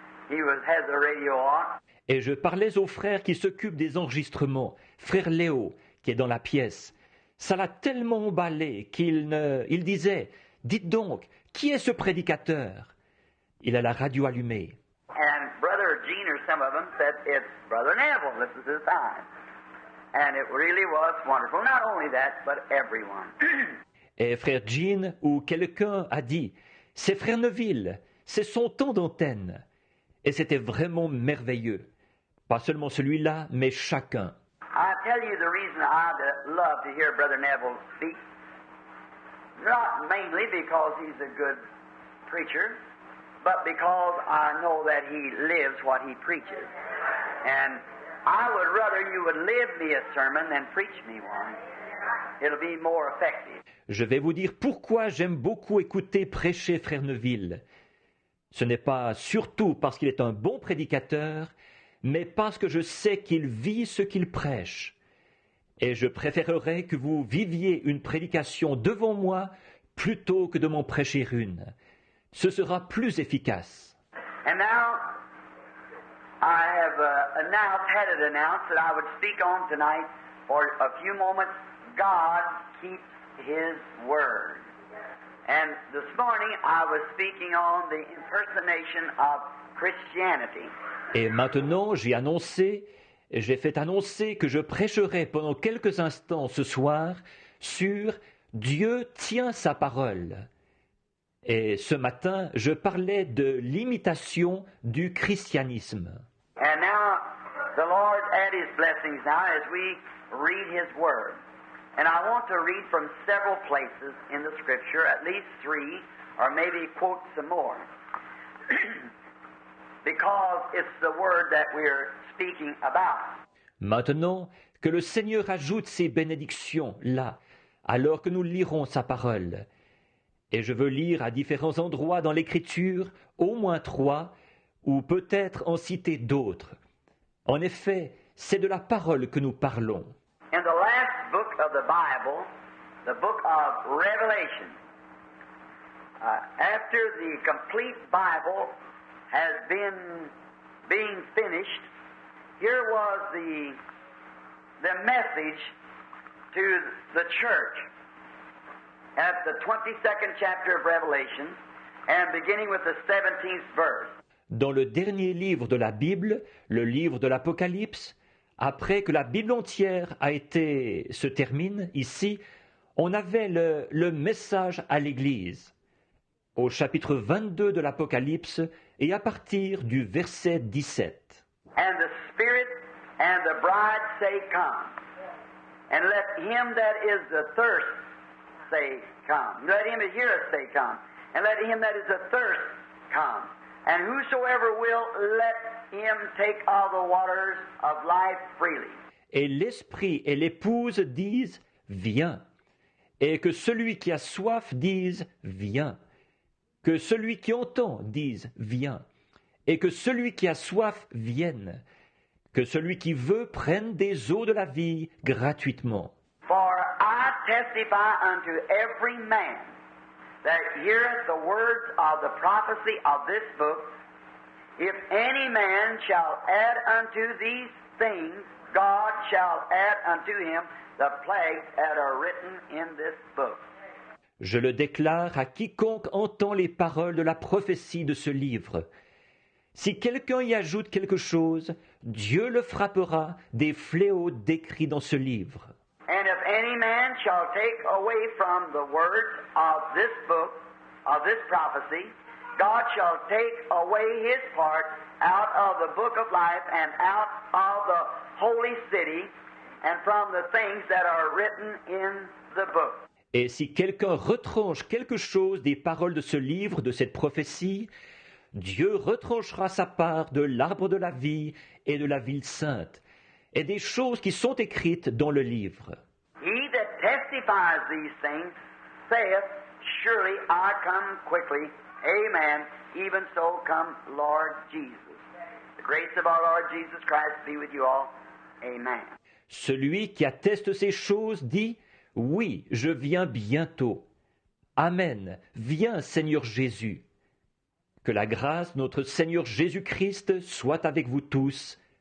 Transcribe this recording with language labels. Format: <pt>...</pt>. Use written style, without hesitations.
<en>He had the radio on.</en> <fr>Et je parlais au frère qui s'occupe des enregistrements, frère Léo, qui est dans la pièce. Ça l'a tellement emballé il disait, « Dites donc, qui est ce prédicateur ?» Il a la radio allumée.</fr> <en>And Brother Gene or some of them said, "It's Brother Neville, listen to the time." And it really was wonderful. Not only that, but everyone.</en> <fr>Et frère Jean ou quelqu'un a dit, « C'est frère Neville, c'est son temps d'antenne. » Et c'était vraiment merveilleux. Pas seulement celui-là, mais chacun.</fr> <en>I tell you the reason I love to hear Brother Neville speak. Not mainly because he's a good preacher, but because I know that he lives what he preaches. And I would rather you would live me a sermon than preach me one. It'll be more effective.</en> <fr>Je vais vous dire pourquoi j'aime beaucoup écouter prêcher frère Neville. Ce n'est pas surtout parce qu'il est un bon prédicateur, mais parce que je sais qu'il vit ce qu'il prêche. Et je préférerais que vous viviez une prédication devant moi plutôt que de m'en prêcher une. Ce sera plus efficace.</fr> <en>And now, I have had it announced that I would speak on tonight for a few moments. God keeps His word. And this morning I was speaking on the impersonation of Christianity.</en> <fr>Et maintenant, j'ai fait annoncer que je prêcherai pendant quelques instants ce soir sur Dieu tient sa parole. Et ce matin, je parlais de l'imitation du christianisme.</fr> <en>And now, the Lord add His blessings now as we read His Word. And I want to read from several places in the Scripture, at least 3, or maybe quote some more. Because it's the Word that we're speaking about.</en> <fr>Maintenant, que le Seigneur ajoute ses bénédictions là, alors que nous lirons sa parole. Et je veux lire à différents endroits dans l'Écriture, au moins 3, ou peut-être en citer d'autres. En effet, c'est de la parole que nous parlons.</fr> <en>In the last book of the Bible, the book of Revelation, after the complete Bible has been being finished, here was the message to the church at the 22nd chapter of Revelation and beginning with the 17th verse.</en> <fr>Dans le dernier livre de la Bible, le livre de l'Apocalypse, après que la Bible entière se termine ici, on avait le message à l'Église. Au chapitre 22 de l'Apocalypse et à partir du verset 17.</fr> <en>And the Spirit and the bride say, "Come. And let him that is athirst say, Come. Let him that heareth say, Come. And let him that is athirst come. And whosoever will, let him take of the waters of life freely."</en> <fr>Et l'Esprit et l'épouse disent, viens. Et que celui qui a soif dise, viens. Que celui qui entend dise, viens. Et que celui qui a soif vienne. Que celui qui veut prenne des eaux de la vie gratuitement.</fr> <en>For I testify unto every man that heareth the words of the prophecy of this book, if any man shall add unto these things, God shall add unto him the plagues that are written in this book.</en> <fr>Je le déclare à quiconque entend les paroles de la prophétie de ce livre. Si quelqu'un y ajoute quelque chose, Dieu le frappera des fléaux décrits dans ce livre.</fr> <en>And if any man shall take away from the words of this book, of this prophecy, God shall take away his part out of the book of life and out of the holy city and from the things that are written in the book.</en> <fr>Et si quelqu'un retranche quelque chose des paroles de ce livre, de cette prophétie, Dieu retranchera sa part de l'arbre de la vie et de la ville sainte, et des choses qui sont écrites dans le livre.</fr> <en>He that testifies these things, saith, Surely I come quickly. Amen. Even so come Lord Jesus. The grace of our Lord Jesus Christ be with you all. Amen.</en> <fr>Celui qui atteste ces choses dit, Oui, je viens bientôt. Amen. Viens, Seigneur Jésus. Que la grâce de notre Seigneur Jésus-Christ soit avec vous tous.</fr>